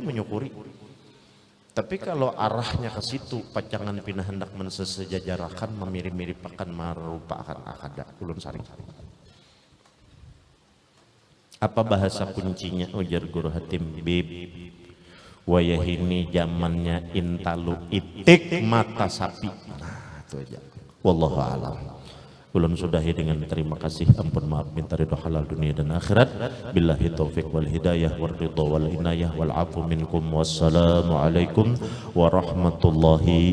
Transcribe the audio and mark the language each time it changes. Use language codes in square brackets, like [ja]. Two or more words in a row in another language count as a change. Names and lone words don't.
[bjn] Tapi kalau arahnya ke situ, pacangan pindah hendak mensesejajarakan, memirip-miripakan, merupakan akada. Ulun sarik. Apa bahasa kuncinya? Ujar Guru Hatim, Bib, wayahini zamannya intalu itik mata sapi. Nah, itu aja. [ar] والله أعلم. [bjn] Ulun sudahi dengan terima kasih, ampun maaf minta ridho halal dunia dan akhirat. [ar] بالله التوفيق والهداية والرضا والعناية والعفو منكم. والسلام عليكم ورحمة الله